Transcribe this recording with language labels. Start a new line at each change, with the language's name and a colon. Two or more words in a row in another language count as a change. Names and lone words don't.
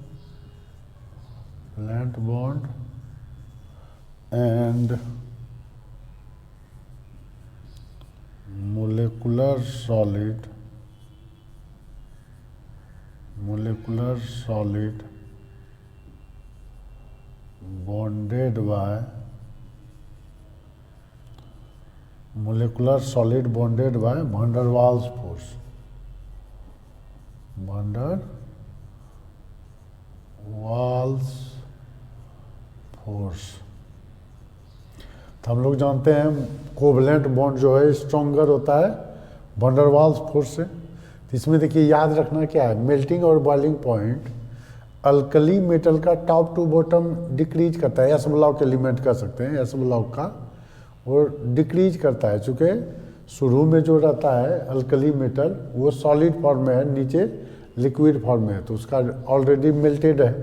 English: and molecular solid bonded by van der Waals force.
Hindi: van der Waals फोर्स। तो हम लोग जानते हैं
English: covalent bond
Hindi: जो है स्ट्रॉन्गर होता है van der Waals फोर्स से। तो इसमें देखिए याद रखना क्या है, मेल्टिंग और
English: boiling point alkali metal
Hindi: का
English: top to bottom decrease
Hindi: करता है,
English: s block element
Hindi: कह सकते हैं,
English: s block
Hindi: का वो डिक्रीज करता है, चूँकि शुरू में जो रहता है
English: alkali metal
Hindi: वो
English: solid form
Hindi: में है, नीचे
English: liquid form
Hindi: में है, तो उसका
English: already melted
Hindi: है।